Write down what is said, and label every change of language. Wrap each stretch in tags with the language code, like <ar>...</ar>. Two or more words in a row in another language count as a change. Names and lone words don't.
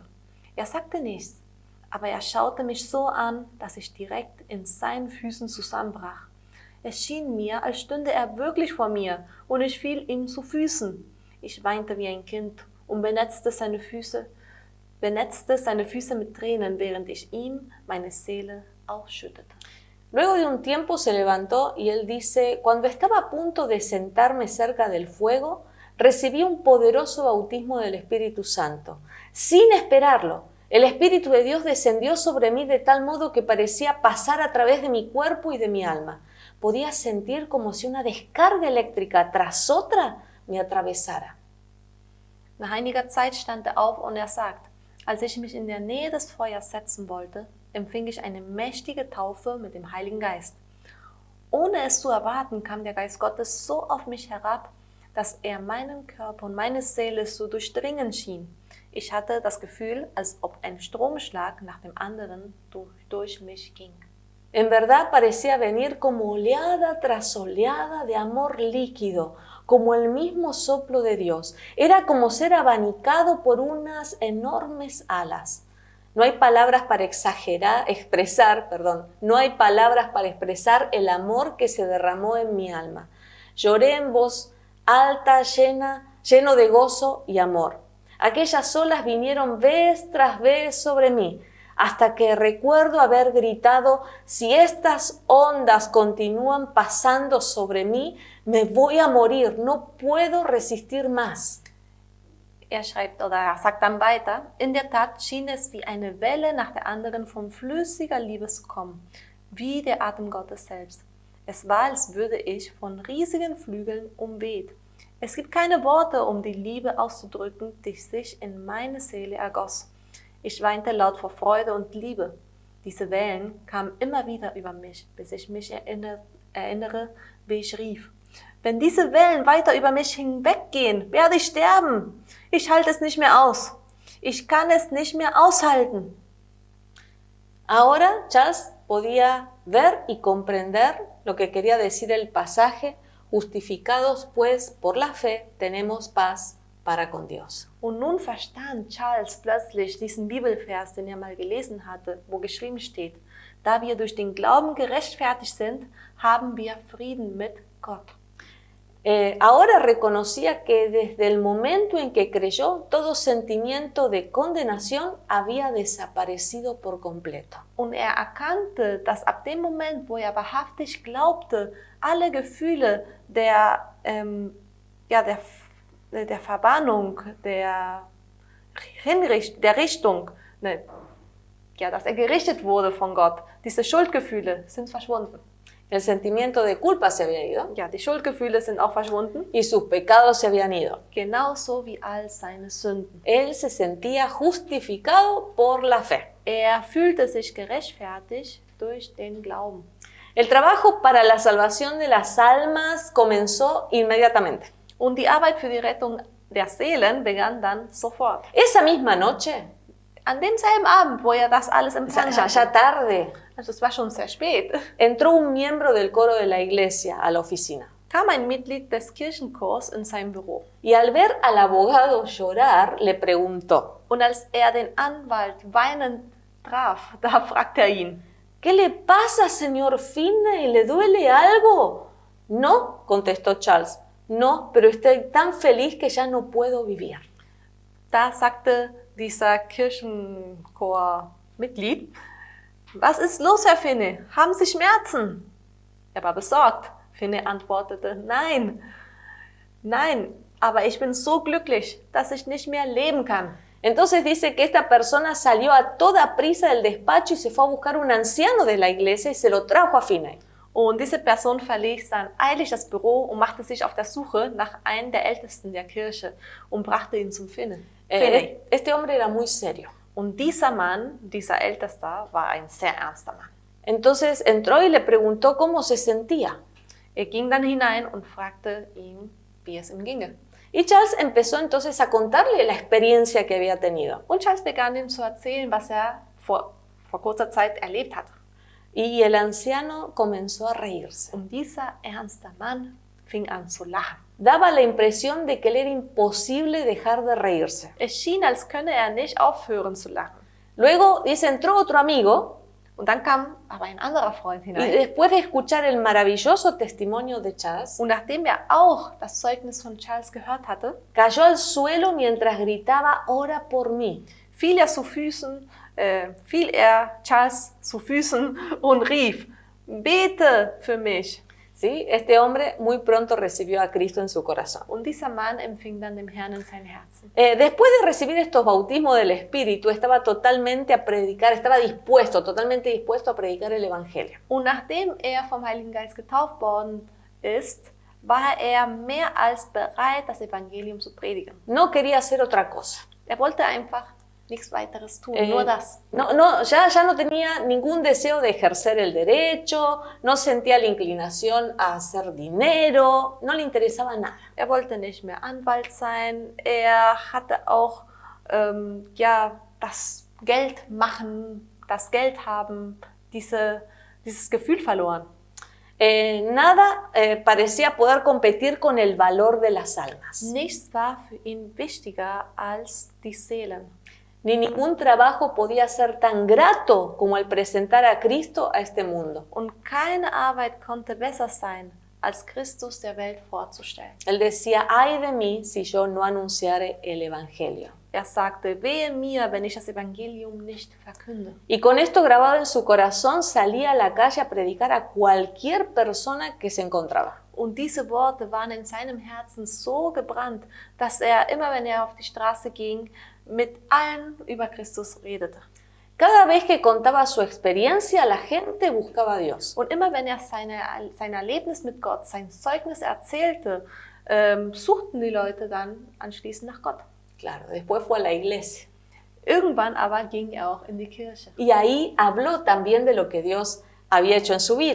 <de>Er sagte nichts, aber er schaute mich so an, dass ich direkt in seinen Füßen zusammenbrach. Es schien mir, als stünde er wirklich vor mir und ich fiel ihm zu Füßen. Ich weinte wie ein Kind und benetzte seine Füße mit Tränen, während ich ihm meine Seele ausschüttete.</de> <es>Luego de un tiempo se levantó y él dice, cuando estaba a punto de sentarme cerca del fuego, recibí un poderoso bautismo del Espíritu Santo. Sin esperarlo, el Espíritu de Dios descendió sobre mí de tal modo que parecía pasar a través de mi cuerpo y de mi alma. Podía sentir como si una descarga eléctrica tras otra me atravesara.</es> <de>Nach einiger Zeit stand er auf und er sagt, als ich mich in der Nähe des Feuers setzen wollte, empfing ich eine mächtige Taufe mit dem Heiligen Geist. Ohne es zu erwarten, kam der Geist Gottes so auf mich herab, dass er meinen Körper und meine Seele zu durchdringen schien. Ich hatte das Gefühl, als ob ein Stromschlag nach dem anderen durch mich ging.</de> <es>En verdad parecía venir como oleada tras oleada de amor líquido, como el mismo soplo de Dios. Era como ser abanicado por unas enormes alas. No hay palabras para expresar el amor que se derramó en mi alma. Lloré en voz alta, lleno de gozo y amor. Aquellas olas vinieron vez tras vez sobre mí, hasta que recuerdo haber gritado, si estas ondas continúan pasando sobre mí, me voy a morir, no puedo resistir más.</es> <de>Er schreibt oder er sagt dann weiter, in der Tat schien es wie eine Welle nach der anderen von flüssiger Liebe zu kommen, wie der Atem Gottes selbst. Es war, als würde ich von riesigen Flügeln umweht. Es gibt keine Worte, um die Liebe auszudrücken, die sich in meine Seele ergoss. Ich weinte laut vor Freude und Liebe. Diese Wellen kamen immer wieder über mich, bis ich mich erinnere, wie ich rief. Wenn diese Wellen weiter über mich hinweggehen, werde ich sterben. Ich halte es nicht mehr aus. Ich kann es nicht mehr aushalten.</de> <es>Ahora Charles podía ver y comprender lo que quería decir el pasaje, justificados pues por la fe tenemos paz para con Dios.</es> <de>Und nun verstand Charles plötzlich diesen Bibelvers, den er mal gelesen hatte, wo geschrieben steht, da wir durch den Glauben gerechtfertigt sind, haben wir Frieden mit Gott.</de> <es>Ahora reconocía que desde el momento en que creyó, todo sentimiento de condenación había desaparecido por completo.</es> <de>Und er erkannte, dass ab dem Moment, wo er wahrhaftig glaubte, alle Gefühle der Verbannung, dass er gerichtet wurde von Gott, diese Schuldgefühle sind verschwunden.</de> <es>El sentimiento de culpa se había ido.</es> <de>Ja, die Schuldgefühle sind auch verschwunden.</de> <es>Y sus pecados se habían ido.</es> <de>Genauso wie all seine Sünden.</de> <es>Él se sentía justificado por la fe.</es> <de>Er fühlte sich gerechtfertigt durch den Glauben.</de> <es>El trabajo para la salvación de las almas comenzó inmediatamente.</es> <de>Und die Arbeit für die Rettung der Seelen begann dann sofort.</de> <es>Esa misma noche,</es> <de>An demselben Abend, wo er das alles ya, empfangen ya hatte, tarde, also es war schon sehr spät,</de> <es>entró un miembro del coro de la iglesia a la oficina.</es> <de>kam ein Mitglied des Kirchenchors in sein Büro.</de> <es>Y al ver al abogado llorar, le preguntó,</es> <de>Und als er den Anwalt weinend traf, da fragte er ihn,</de> <es>¿qué le pasa, señor Finney? ¿Le duele algo? No, contestó Charles. No, pero estoy tan feliz que ya no puedo vivir.</es> <de>da sagte dieser Kirchenchor-Mitglied, was ist los, Herr Finney? Haben Sie Schmerzen? Er war besorgt. Finney antwortete, nein, aber ich bin so glücklich, dass ich nicht mehr leben kann.</de> <es>Entonces dice que esta persona salió a toda prisa del despacho y se fue a buscar un anciano de la iglesia y se lo trajo a Finney.</es> <de>Und diese Person verließ dann eilig das Büro und machte sich auf der Suche nach einem der Ältesten der Kirche und brachte ihn zum Finney.</de> <es>Este hombre era muy serio.</es> <de>Und dieser Mann, dieser Ältester, war ein sehr ernster Mann.</de> <es>Entonces entró y le preguntó cómo se sentía.</es> <de>Er ging dann hinein und fragte ihn, wie es ihm ginge.</de> <es>Y Charles empezó entonces a contarle la experiencia que había tenido.</es> <de>Und Charles begann ihm zu erzählen, was er vor kurzer Zeit erlebt hatte.</de> <es>Y el anciano comenzó a reírse.</es> <de>Und dieser ernste Mann fing an zu lachen.</de> <es>Daba la impresión de que le era imposible dejar de reírse.</es> <de>Es schien, als könne er nicht aufhören zu lachen.</de> <es>Luego, dice, entró otro amigo</es> <de>Und dann kam aber ein anderer Freund y hinein.</de> <es>después de escuchar el maravilloso testimonio de Charles,</es> <de>Und nachdem er auch das Zeugnis von Charles gehört hatte,</de> <es>cayó al suelo mientras gritaba, ora por mí.</es> <de>fiel er Charles zu Füßen und rief, bete für mich.</de> <es>¿Sí? Este hombre muy pronto recibió a Cristo en su corazón.</es> <de>Und dieser Mann empfing dann dem Herrn in sein Herzen.</de> <es>Después de recibir estos bautismos del Espíritu, estaba totalmente dispuesto a predicar el Evangelio.</es> <de>Und nachdem er vom Heiligen Geist getauft worden ist, war er mehr als bereit, das Evangelium zu predigen.</de> <es>No quería hacer otra cosa.</es> <de>Er wollte einfach nichts weiteres tun, nur das.</de> <es>Ya no tenía ningún deseo de ejercer el derecho, no sentía la inclinación a hacer dinero, no le interesaba nada.</es> <de>Er wollte nicht mehr Anwalt sein, er hatte auch das Geld machen, das Geld haben, dieses Gefühl verloren.</de> <es>Nada parecía poder competir con el valor de las almas.</es> <de>Nichts war für ihn wichtiger als die Seelen.</de> <es>Ni ningún trabajo podía ser tan grato como el presentar a Cristo a este mundo.</es> <de>Und keine Arbeit konnte besser sein, als Christus der Welt vorzustellen.</de> <es>Él decía, ay de mí si yo no anunciare el Evangelio.</es> <de>Er sagte, wehe mir, wenn ich das Evangelium nicht verkünde.</de> <es>Y con esto grabado en su corazón salía a la calle a predicar a cualquier persona que se encontraba.</es> <de>Und diese Worte waren in seinem Herzen so gebrannt, dass er immer, wenn er auf die Straße ging, mit allen über Christus redete.</de> <es>Cada vez que contaba su experiencia, la gente buscaba a Dios.</es> <de>Und immer, wenn er sein Erlebnis mit Gott, sein Zeugnis erzählte, suchten die Leute dann anschließend nach Gott.</de> <es>Claro, después fue a la iglesia.</es> <de>Irgendwann aber ging er auch in die Kirche.</de> <es>Y ahí habló también de lo que Dios había hecho en su vida.</es>